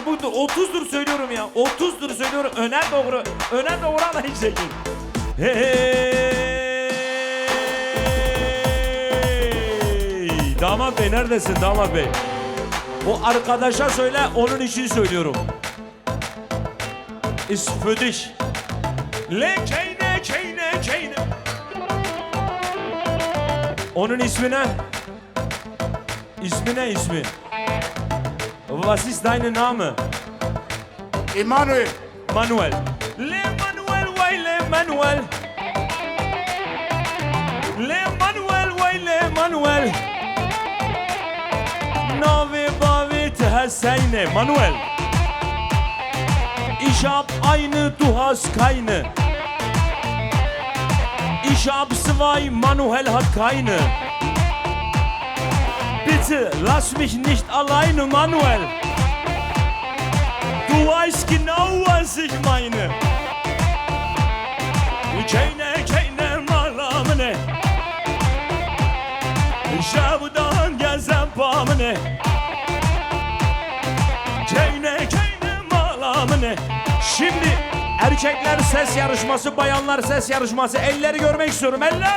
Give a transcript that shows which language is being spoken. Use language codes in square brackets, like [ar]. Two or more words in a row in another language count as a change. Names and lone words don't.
[tr] Bu 30'dur söylüyorum ya. 30'dur söylüyorum. Öne doğru. Öne doğru alayım çekin. Hey! Damat bey neredesin damat bey? O arkadaşa söyle, onun için söylüyorum. İsfüdiş. Le keyne keyne keyne. Onun ismi ne? İsmi ne ismi? [de] Was ist deine Name? Emanuel. [ku] Manuel. Le Manuel, vay le Manuel. Le Manuel, vay le Manuel. Nave bavit Hüseyin'e Manuel. [de] Ich hab eine, du hast keine. Ich hab zwei, Manuel hat keine. Bitte lass mich nicht alleine, Manuel. Du weißt genau, was ich meine. Keine malamene. Şabudan gezen pamene. Keine malamene. [tr] Şimdi erkekler ses yarışması, bayanlar ses yarışması. Elleri görmek istiyorum, eller.